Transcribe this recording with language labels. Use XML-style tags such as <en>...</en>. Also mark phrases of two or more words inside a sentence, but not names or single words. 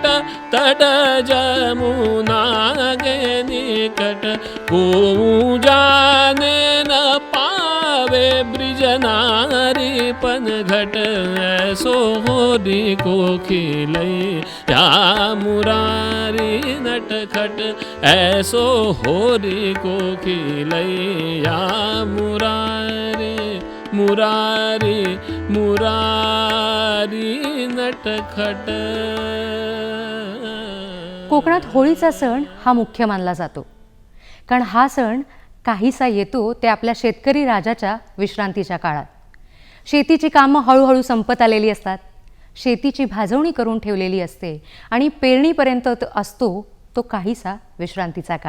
<hi>तट जमुना के निकट को जाने न पावे ब्रिज नारी पनघट ऐसो होरी को खिलैया मुरारी नटखट ऐसो होरी को खिलैया मुरारी मुरारी मुरारी नटखट</hi> <mr>कोकणात होळीचा सण हा मुख्य मानला जातो, कारण हा सण काहीसा येतो ते आपल्या शेतकरी राजाच्या विश्रांतीच्या काळात. शेतीची कामं हळूहळू संपत आलेली असतात, शेतीची भाजवणी करून ठेवलेली असते आणि पेरणीपर्यंत असतो तो काहीसा विश्रांतीचा काळ.</mr>